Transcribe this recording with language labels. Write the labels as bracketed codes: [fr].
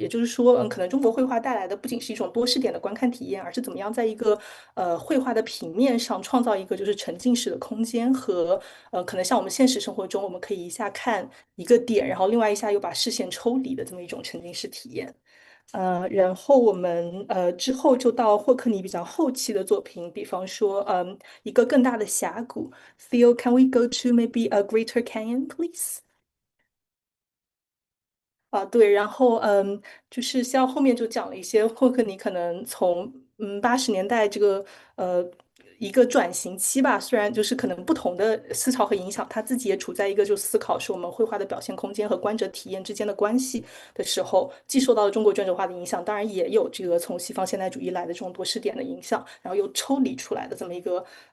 [zh] 也就是说，可能中国绘画带来的不仅是一种多视点的观看体验，而是怎么样在一个绘画的平面上创造一个就是沉浸式的空间和可能像我们现实生活中，我们可以一下看一个点，然后另外一下又把视线抽离的这么一种沉浸式体验。然后我们之后就到霍克尼比较后期的作品，比方说一个更大的峡谷。 [en] Theo, can we go to maybe a greater canyon, please? [zh] 对，然后就是像后面就讲了一些霍克尼可能从80年代这个呃一个转型期吧，虽然就是可能不同的思潮和影响，他自己也处在一个就思考是我们绘画的表现空间和观者体验之间的关系的时候，既受到了中国卷轴画的影响，当然也有这个从西方现代主义来的这种多视点的影响，然后又抽离出来的这么一个